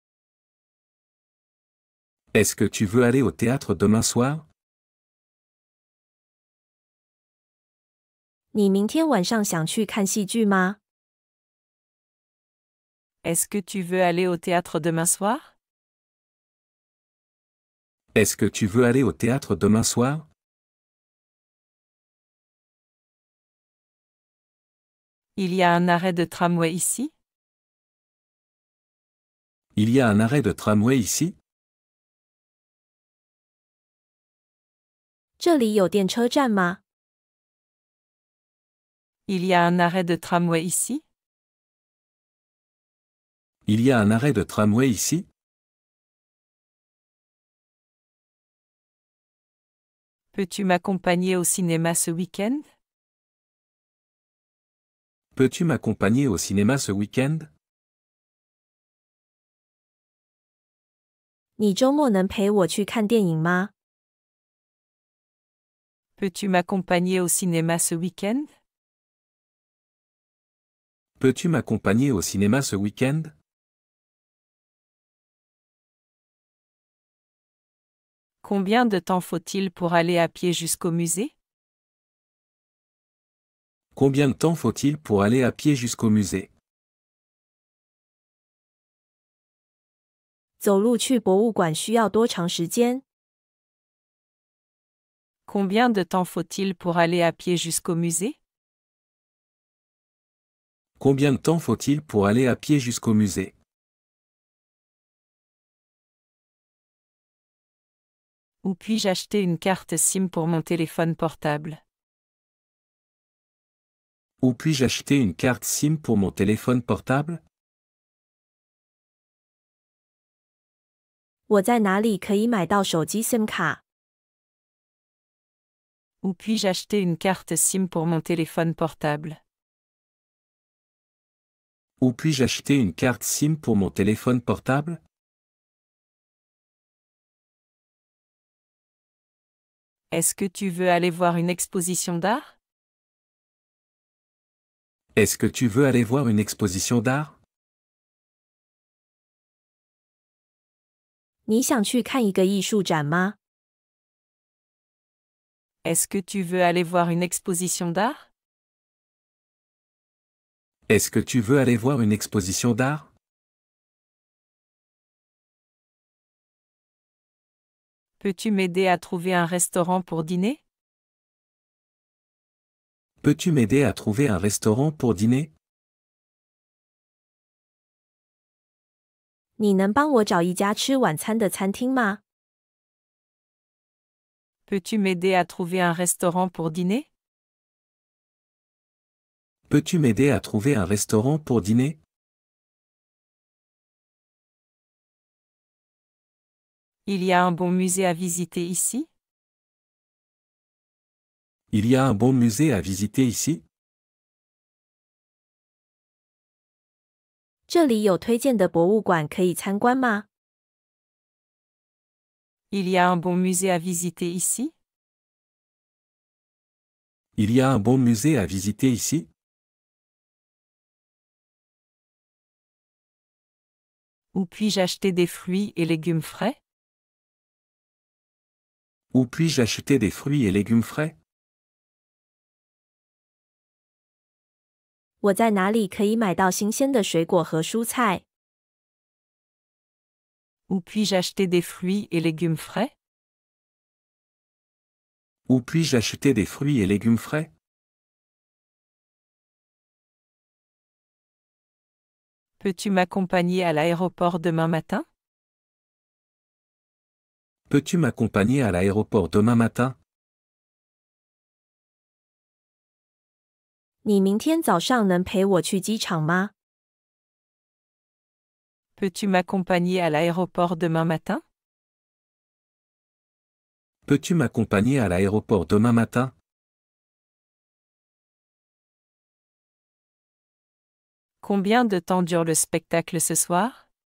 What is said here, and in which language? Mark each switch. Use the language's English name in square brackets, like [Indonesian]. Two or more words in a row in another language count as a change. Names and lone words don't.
[French] Est-ce que tu veux aller au théâtre demain soir? [Chinese] 你明天晚上想去看戏剧吗？ [French] Est-ce que tu veux aller au théâtre demain soir? Est-ce que tu veux aller au théâtre demain soir? Il y a un arrêt de tramway ici? Il y a un arrêt de tramway ici? [Chinese] 这里有电车站吗？ [French] Il y a un arrêt de tramway ici? Il y a un arrêt de tramway ici? Peux-tu m'accompagner au cinéma ce week-end? Peux-tu m'accompagner au cinéma ce week-end? [Chinese] 你周末能陪我去看电影吗？ [French] Peux-tu m'accompagner au cinéma ce week-end? Peux-tu m'accompagner au cinéma ce week-end? Combien de temps faut-il pour aller à pied jusqu'au musée? Combien de temps faut-il pour aller à pied jusqu'au musée? [Chinese] 走路去博物馆需要多长时间？ [French] Combien de temps faut-il pour aller à pied jusqu'au musée? Combien de temps faut-il pour aller à pied jusqu'au musée? Où puis-je acheter une carte SIM pour mon téléphone portable? Où puis-je acheter une carte SIM pour mon téléphone portable? [Chinese] 我在哪里可以买到手机 SIM 卡？ [French] Où puis-je acheter une carte SIM pour mon téléphone portable? Où puis-je acheter une carte SIM pour mon téléphone portable? Est-ce que tu veux aller voir une exposition d'art? Est-ce que tu veux aller voir une exposition d'art? [Chinese] 你想去看一个艺术展吗？ [French] Est-ce que tu veux aller voir une exposition d'art? Est-ce que tu veux aller voir une exposition d'art? Peux-tu m'aider à trouver un restaurant pour dîner? Peux-tu m'aider à trouver un restaurant pour dîner? [Chinese] 你能帮我找一家吃晚餐的餐厅吗？ [French] Peux-tu m'aider à trouver un restaurant pour dîner? Peux-tu m'aider à trouver un restaurant pour dîner? Il y a un bon musée à visiter ici? Il y a un bon musée à visiter ici? [Chinese] 这里有推荐的博物馆可以参观吗？ [French] Il y a un bon musée à visiter ici? Il y a un bon musée à visiter ici? Où puis-je acheter des fruits et légumes frais? Où puis-je acheter des fruits et légumes frais? [Chinese] 我在哪里可以买到新鲜的水果和蔬菜？ [French] Où puis-je acheter des fruits et légumes frais? Où puis-je acheter des fruits et légumes frais? Peux-tu m'accompagner à l'aéroport demain matin? Peux-tu m'accompagner à l'aéroport demain matin? [Chinese] 你明天早上能陪我去机场吗？ [French] Peux-tu m'accompagner à l'aéroport demain matin? Peux-tu m'accompagner à l'aéroport demain matin? Combien de temps dure le spectacle ce soir?